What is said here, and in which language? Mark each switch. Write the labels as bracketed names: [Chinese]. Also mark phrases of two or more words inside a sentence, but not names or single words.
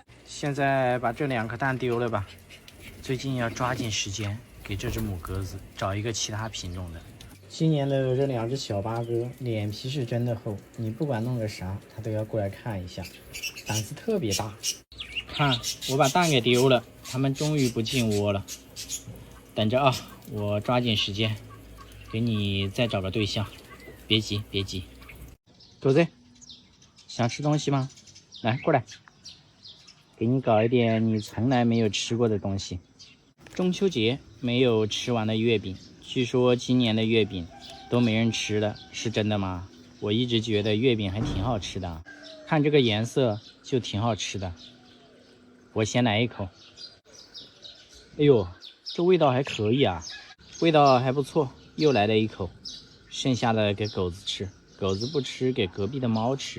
[Chinese] 現在把這2顆蛋丟了吧，最近要抓緊時間給這只母鴿子找一個其他品種的。今年的這2只小八哥臉皮是真的厚，你不管弄個啥，它都要過來看一下，膽子特別大。看，我把蛋給丟了，它們終於不進窩了。等着啊，我抓緊時間給你再找個對象，別急。狗子，想吃東西嗎？來，過來，給你搞一點你從來沒有吃過的東西。中秋節沒有吃完的月餅，據說今年的月餅都沒人吃了，是真的嗎？我一直覺得月餅還挺好吃的，看這個顏色就挺好吃的。我先來一口。哎呦，這味道還可以啊，味道還不錯。又來了一口，剩下的給狗子吃，狗子不吃，給隔壁的貓吃。